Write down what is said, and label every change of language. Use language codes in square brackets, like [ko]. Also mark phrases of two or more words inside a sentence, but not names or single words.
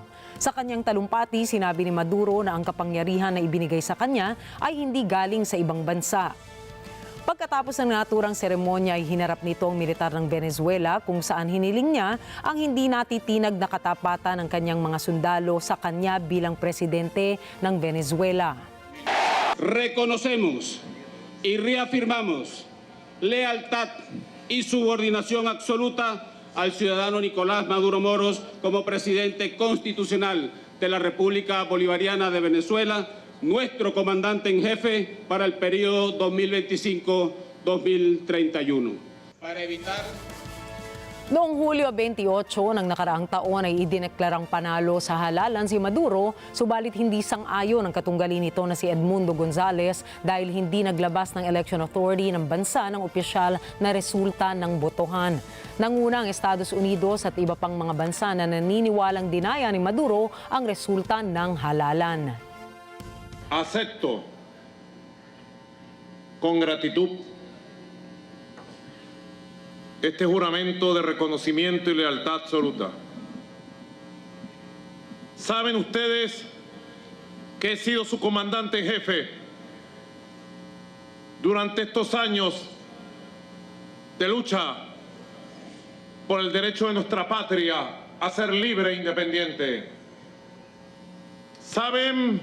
[tl] Sa kanyang talumpati, sinabi ni Maduro na ang kapangyarihan na ibinigay sa kanya ay hindi galing sa ibang bansa. Pagkatapos ng naturang seremonya ay hinarap nito ang militar ng Venezuela kung saan hiniling niya ang hindi natitinag na katapatan ng kanyang mga sundalo sa kanya bilang presidente ng Venezuela. [es] Reconocemos y reafirmamos lealtad y subordinación absoluta al ciudadano Nicolás Maduro Moros como presidente constitucional de la República Bolivariana de Venezuela, nuestro comandante en jefe para el periodo 2025-2031. Para evitar... [tl] Noong Hulyo 28 ng nakaraang taon ay idineklarang panalo sa halalan si Maduro, subalit hindi sang-ayon ang katunggali nito na si Edmundo Gonzales dahil hindi naglabas ng [en] election authority [tl] ng bansa ng opisyal na resulta ng botohan. Nanguna ang Estados Unidos at iba pang mga bansa na naniniwalang dinaya ni Maduro ang resulta ng halalan. [es] Acepto con gratitud este juramento de reconocimiento y lealtad absoluta. Saben ustedes que he sido su comandante en jefe durante estos años de lucha por el derecho de nuestra patria a ser libre e independiente.